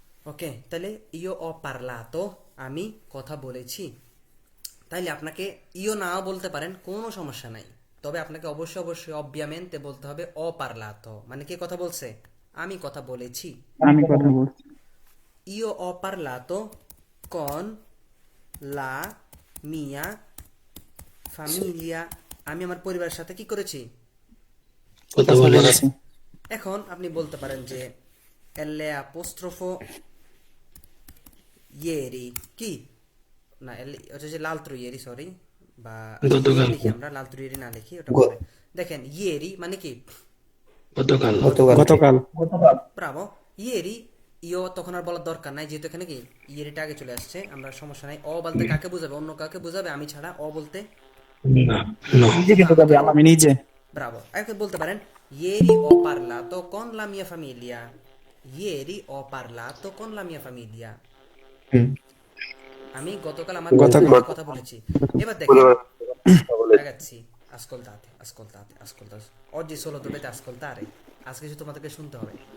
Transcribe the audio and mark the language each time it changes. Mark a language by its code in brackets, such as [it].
[bn] ওকে, তাহলে [it] io ho parlato, [bn] আমি কথা বলেছি। তাইলে আপনাকে ইও নাও বলতে পারেন, কোনো সমস্যা নাই, তবে আপনাকে অবশ্যই অবশ্যই অবভিয়ামেন্টে বলতে হবে [it] ho parlato, [bn] মানে কে কথা বলছে, আমি কথা বলেছি। আমি কথা বলছি। [it] Io ho parlato con la mia famiglia, [bn] আমি আমার পরিবারের সাথে কি করেছি, কথা বলেছি। এখন আপনি বলতে পারেন যে L apostrofo ieri কি না, হচ্ছে যে l'altro ieri, সরি, বা লিখি আমরা l'altro ieri না লিখি, ওটা পরে দেখেন। ieri মানে কি, গতকাল, ব্রাভো। ieri ইও তখন আর বলার দরকার নাই, যেহেতু এখানে কি ইয়েরিটা আগে চলে আসছে, আমরা সমস্যা নাই। অ বলতে কাকে বোঝাবে, অন্য কাকে বোঝাবে, আমি ছাড়া অ বলতে আমি নিজে। ব্রাভো। [it] এখন বলতে পারেন ieri ho parlato con la mia famiglia, ieri ho parlato con la mia famiglia, [bn] আমি গতকাল আমার পরিবারের কথা বলেছি। এবার দেখেন [it] ragazzi, ascoltate, ascoltate, ascoltate, oggi solo dovete ascoltare, [bn] আজকে শুধু তোমাদেরকে শুনতে হবে।